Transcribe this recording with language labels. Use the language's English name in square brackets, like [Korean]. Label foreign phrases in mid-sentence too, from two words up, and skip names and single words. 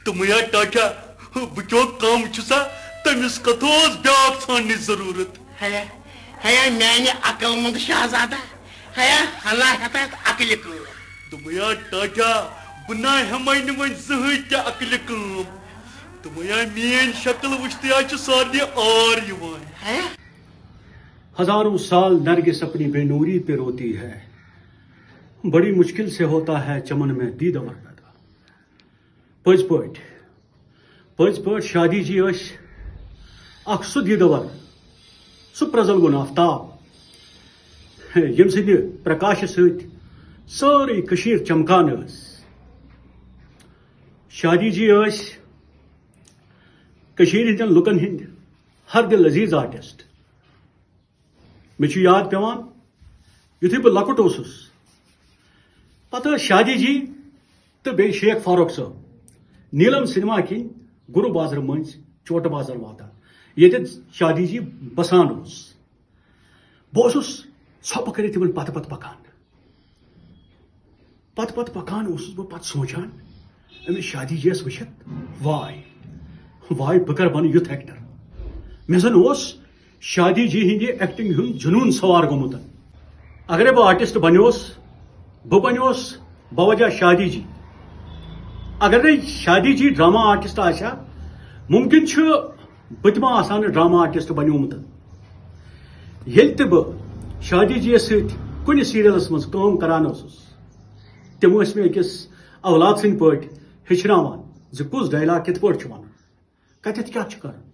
[Kashmiri] تُمیا ٹاٹا بہٕ کیٛاہ کَم چھُ سا تٔمِس کَتھ اوس بیٛاکھ ژھانٛڈنٕچ ضروٗرت. ہے میانہِ عقل منٛد شہزادہ، ہے ہنا ہٮ۪تھ عقلہِ کٲم. دوٚپمَیا ٹاٹا بہٕ نا ہٮ۪مَے نہٕ وۄنۍ زٕہٕنۍ تہِ عقلہِ کٲم. دوٚپمَیا میٛٲنۍ شکل وٕچھتٕے حظ چھُ سارنٕے آر یِوان. [Urdu] ہزاروں سال نرگس اپنی بے نوری پہ روتی ہے، بڑی مشکل سے ہوتا ہے چمن میں دیدور پیدا. [Kashmiri] پٔزۍ پٲٹھۍ پز پہ شادی جی اخ سہ دیدور سہ پرزلگن آفتاب یم سند پرکاش ساری کشیر چمکان شادی جی کشیر ہندین لکن ہند ہر دل عزیز آرٹسٹ مے یاد پیوان یتھے بہ لکٹ اوسس پتہ شادی جی تو بی شیخ فاروق صاحب نیلم سنیما کن گرو بازر مز چوٹ بازر واتان یہ شادی جی بسان بہس ژھۄپہٕ کٔرِتھ تمن پتہ پتہ پکان اوسُس بہٕ پتہٕ سونچان أمِس شادی جی یس وٕچھِتھ واے بہٕ کر بنہٕ یُتھ ایکٹر مےٚ زن اوس شادی جی ہندِ ایکٹنگ ہُنٛد جنون سوار گوٚمُت اگرے بہٕ آرٹسٹ بنیوس بہٕ بنیوس بوجہ شادی جی اگر نہ شادی جی [English] drama artist [Kashmiri] آسا ممکن بہٕ تہِ ما آسان [English] drama artist [Kashmiri] بنیومُت ییٚلہِ تہِ بہٕ شادی جی یس سۭتۍ کُنہِ سیریلس منٛز کٲم کران اوسُس تِم ٲسۍ مےٚ أکِس اولاد سٕنٛدۍ پٲٹھۍ ہیٚچھناوان زِ کُس ڈایلاگ کِتھ پٲٹھۍ چھُ وَنُن کتٮ۪تھ کیٛاہ چھُ کَرُن